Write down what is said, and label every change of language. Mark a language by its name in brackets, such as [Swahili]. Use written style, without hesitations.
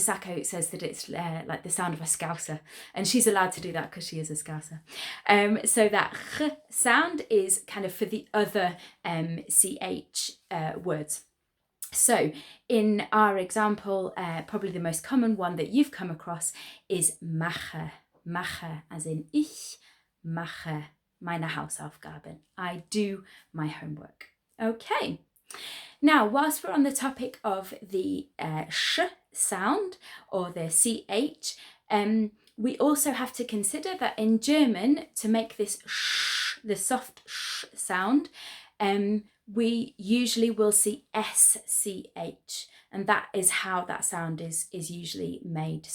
[English] Sacco says that it's like the sound of a scouser, and she's allowed to do that because she is a scouser. So that sound is kind of for the other CH words. So in our example, probably the most common one that you've come across is mache. [German] Mache, [English] as in [German] ich mache meine Hausaufgaben. [English] I do my homework. Okay. Now, whilst we're on the topic of the sh sound or the ch, we also have to consider that in German, to make this sh, the soft sh sound, we usually will see sch, and that is how that sound is usually made.